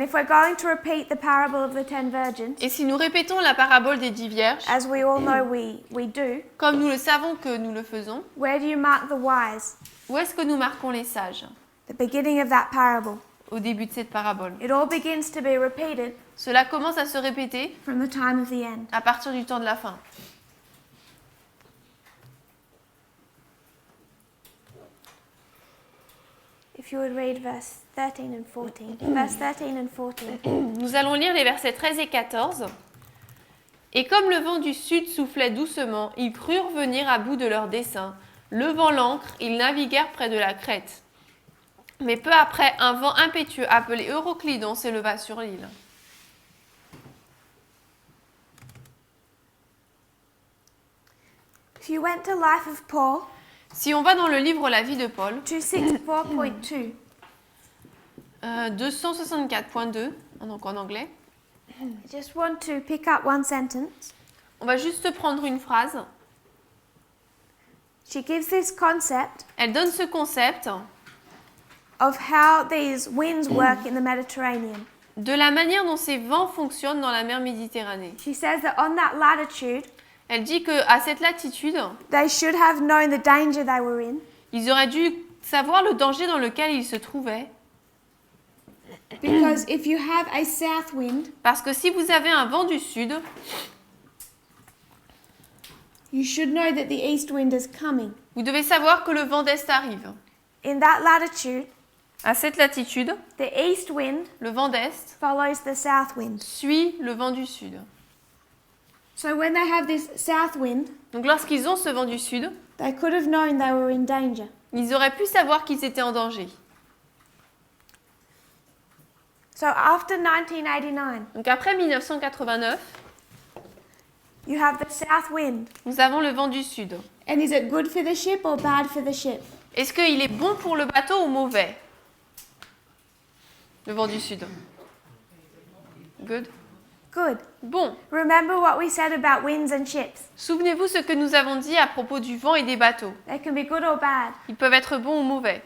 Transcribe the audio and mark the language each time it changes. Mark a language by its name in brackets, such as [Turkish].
[English] And if we're going to repeat the parable of the 10 virgins, [French] Et si nous répétons la parabole des 10 vierges, [English] as we all know we do, [French] comme nous le savons que nous le faisons, [English] where do you mark the wise? [French] où est-ce que nous marquons les sages? [English] The beginning of that parable. [French] Au début de cette parabole. [English] It all begins to be repeated [French] Cela commence à se répéter [English] from the time of the end. [French] à partir du temps de la fin. [English] If you would read verse 13 and 14. Verse 13 and 14. [French] Nous allons lire les versets 13 et 14. Et comme le vent du sud soufflait doucement, ils crurent venir à bout de leur dessein. Levant l'ancre, ils naviguèrent près de la Crète. Mais peu après, un vent impétueux appelé Euroclydon s'éleva sur l'île. [English] If you went to Life of Paul, [French] Si on va dans le livre La vie de Paul, [English] 264.2, [French] 264.2, donc en anglais, [English] I just want to pick up one sentence. [French] on va juste prendre une phrase. [English] She gives this concept [French] Elle donne ce concept [English] of how these winds work in the Mediterranean. [French] de la manière dont ces vents fonctionnent dans la mer Méditerranée. [English] She says that on that latitude, [French] Elle dit qu'à cette latitude, [English] they should have known the danger they were in, [French] ils auraient dû savoir le danger dans lequel ils se trouvaient. [English] because if you have a south wind, [French] Parce que si vous avez un vent du sud, [English] you should know that the east wind is coming. [French] vous devez savoir que le vent d'est arrive. [English] In that latitude, [French] À cette latitude, [English] the east wind [French] le vent d'est [English] follows the south wind. [French] suit le vent du sud. [English] So when they have this south wind, [French] Donc lorsqu'ils ont ce vent du sud, [English] they could have known they were in danger. [French] ils auraient pu savoir qu'ils étaient en danger. [English] So after 1989, [French] Donc après 1989, [English] you have the south wind. [French] nous avons le vent du sud. [English] And is it good for the ship or bad for the ship? [French] Est-ce qu'il est bon pour le bateau ou mauvais? Le vent du sud. [English] Good. Good. [French] Bon. [English] Remember what we said about winds and ships. [French] Souvenez-vous ce que nous avons dit à propos du vent et des bateaux. [English] They can be good or bad, [French] Ils peuvent être bons ou mauvais.